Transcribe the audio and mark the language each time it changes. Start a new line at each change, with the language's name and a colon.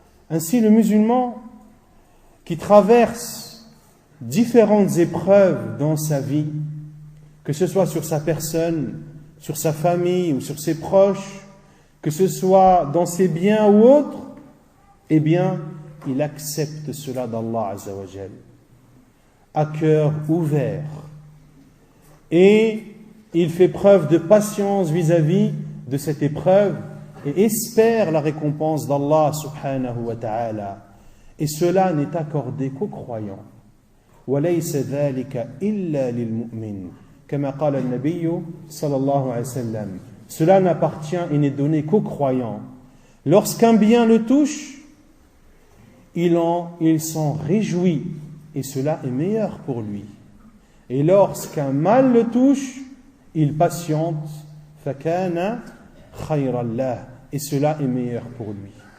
French: Ainsi, le musulman qui traverse différentes épreuves dans sa vie, que ce soit sur sa personne, sur sa famille ou sur ses proches, que ce soit dans ses biens ou autres, eh bien, il accepte cela d'Allah Azza wa Jal, à cœur ouvert. Et il fait preuve de patience vis-à-vis de cette épreuve et espère la récompense d'Allah subhanahu wa ta'ala. Et cela n'est accordé qu'aux croyants.
Arabic: وَلَيْسَ ذَلِكَ إِلَّا لِلْمُؤْمِنِ كما قال النبي صلى الله عليه وسلم.
French: Cela n'appartient et n'est donné qu'aux croyants. Lorsqu'un bien le touche, il s'en réjouit et cela est meilleur pour lui. Et lorsqu'un mal le touche, il patiente,
Arabic: فَكَانَ خَيْرًا لَهُ,
French: et cela est meilleur pour lui.